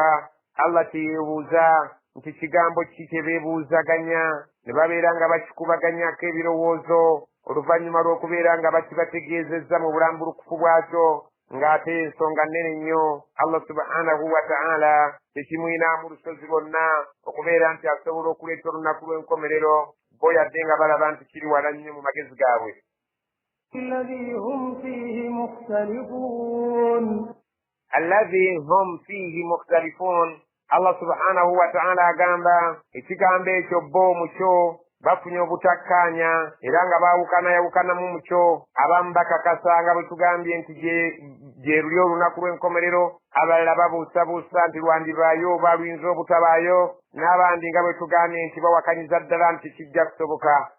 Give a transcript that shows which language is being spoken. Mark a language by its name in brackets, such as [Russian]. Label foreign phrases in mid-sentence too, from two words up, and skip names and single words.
[Ganda] Allah teyeebuuza nti kigambo ki kye beebuuzaganya, ne babeera nga bakikubaganyako ebirowoozo oluvannyuma lw'okubeera nga bakibategeezezza mu bulambulukufu bwakyo, ng'ate ensonga nnene nnyo. [Arabic] الله سبحانه وتعالى [Ganda] tekimwinaamu lusozi lwonna okubeera nti asobola okuleeta olunaku lw'enkomerero bo yadde nga balaba nti kiri wala nnyo mu magezi gaabwe. [Arabic] الذي هم فيه مختلفون. الله سبحانه وتعالى [Ganda] agamba ekigambo ekyo bo mukyo bafunye obutakkaanya era nga baawukanayawukanamu mukyo. Abamu bakakasa nga bwe tugambye nti gye luli olunaku lw'enkomerero, abalala babuusabuusa nti lwandibaayo oba luyinza obutabaayo, n'abandi nga bwe tugambye nti bawakanyiza ddala nti kijja kusoboka.